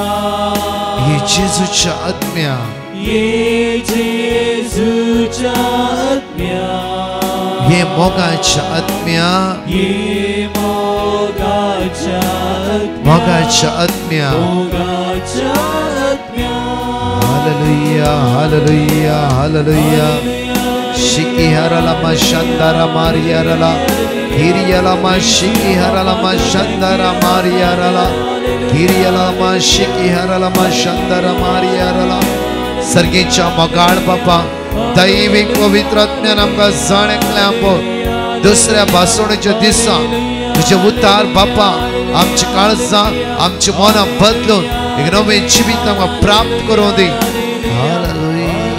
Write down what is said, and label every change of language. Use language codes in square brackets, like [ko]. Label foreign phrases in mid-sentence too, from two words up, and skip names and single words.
[kok] ये जेजूच्या आत्म्या. ये जेजूच्या आत्म्या. ये मोगाच्या आत्म्या. ये मोगाच्या आत्म्या. मोगाच्या आत्म्या. मोगाच्या आत्म्या. हालेलुया हालेलुया हालेलुया. शिकी हरला मा शांदारा मारियारला. हिरियला मा शिकी हरला मा शांदारा मारियारला. हिरियला मा शिकी हरला मा शांदारा मारियारला. सर्गेच्या मोगाळ बापा दैविक पवित्र आत्म्यान आमकां जाण एकल्या पळय. दुसऱ्या भासणेच्या दिसा तुझे उतार बापा आमची काळजां आमची मनां बदलून एक नवें जिवीत आमकां प्राप्त करूं दी. हालेलुया.